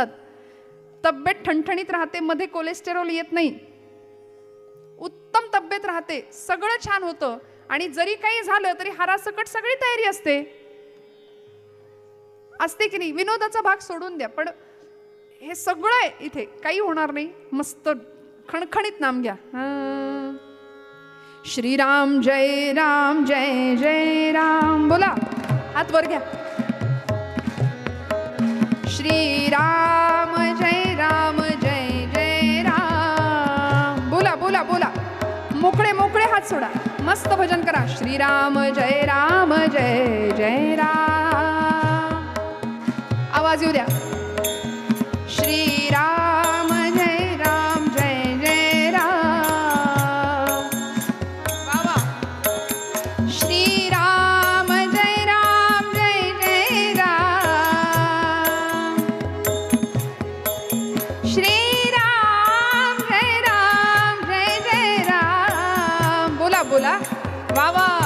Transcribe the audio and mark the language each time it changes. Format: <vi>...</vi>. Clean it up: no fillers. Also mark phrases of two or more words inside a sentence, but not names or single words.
<mr>तब्येत ठणठणीत राहते, मध्ये कोलेस्टेरॉल येत नाही, उत्तम तब्येत राहते, सगळं छान होतं. आणि जरी काही झालं तरी हारासकट सगळी तयारी असते की नाही. विनोदाचा भाग सोडून द्या, पण हे सगळं आहे इथे, काही होणार नाही. मस्त खणखणीत नाम घ्या. श्रीराम जय राम जय जय राम बोला, हात वर घ्या. श्रीराम जय राम जय जय राम बोला बोला बोला, मोकळे मोकळे हात सोडा, मस्त भजन करा. श्रीराम जय राम जय जय राम, आवाज येऊ द्या. श्रीराम जय राम जय जय राम, बाबा. श्रीराम जय राम जय जय राम, श्रीराम जय राम जय जय राम बोला बोला, बाबा.</mr>